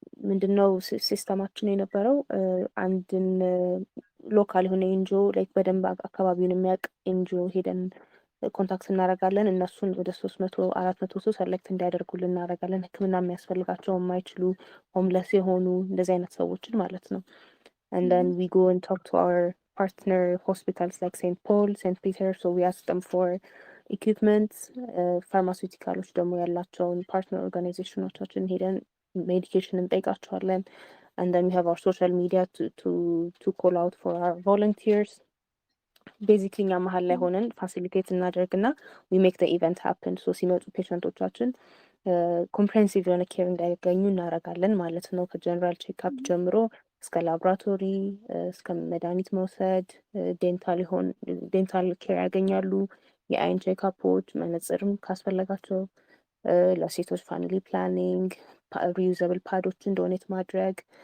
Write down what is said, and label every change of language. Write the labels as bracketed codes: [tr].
[am] ምንድነው ሲስተማችን የነበረው አንድን ሎካል የሆነ ኤንጂኦ ላይክ በደንብ አካባቢውን የሚያውቅ ኤንጂኦ ሄደን ኮንታክት እናደርጋለን። እነሱን ወደ 300-400 ሰው ሰሌክት እንዲያደርጉልን እናደርጋለን። ሕክምና የሚያስፈልጋቸው የማይችሉ ሆምለስ የሆኑ እንደዚህ አይነት ሰዎችን ማለት ነው። [en] And then we go and talk to our partner hospitals like St. Paul, St. Peter. So we ask them for equipment, [am] ፋርማሲውቲካሎች ደግሞ ያላቸውን ፓርትነር ኦርጋናይዜሽኖቻችን ሄደን ሜዲኬሽን እንጠይቃቸዋለን። [en] And then we have our social media to call out for our volunteers. [am] ቤዚክሊ እኛ መሀል ላይ ሆነን ፋሲሊቴት እናደርግና [en] we make the event happen. [am] So ሲመጡ ፔሸንቶቻችን ኮምፕሬሄንሲቭ የሆነ ኬር እንዲያገኙ እናደርጋለን ማለት ነው። ከጀነራል ቼክአፕ ጀምሮ እስከ ላቦራቶሪ እስከ መድኃኒት መውሰድ፣ ዴንታል ኬር ያገኛሉ። የአይን ቼክአፖች፣ መነጽርም ካስፈለጋቸው፣ ለሴቶች ፋሚሊ ፕላኒንግ፣ ሪዩዘብል ፓዶችን ዶኔት ማድረግ